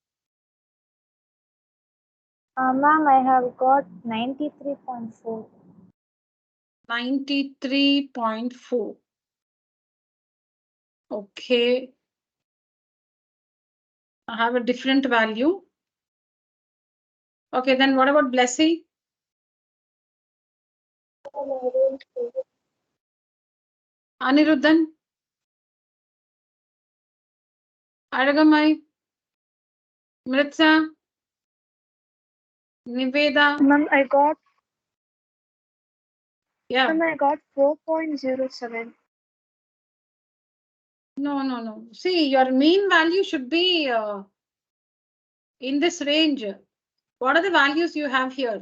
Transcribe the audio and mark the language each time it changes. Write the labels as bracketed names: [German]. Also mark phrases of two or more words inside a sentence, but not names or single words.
[English] Ma'am, I have got 93.4. 93.4. Okay. I have a different value. Okay, then what about Blessy? Aniruddhan? Aragamai? Mritsa? Niveda? Ma'am, I got Yeah. Ma'am, I got 4.07. No. See, your mean value should be in this range. What are the values you have here?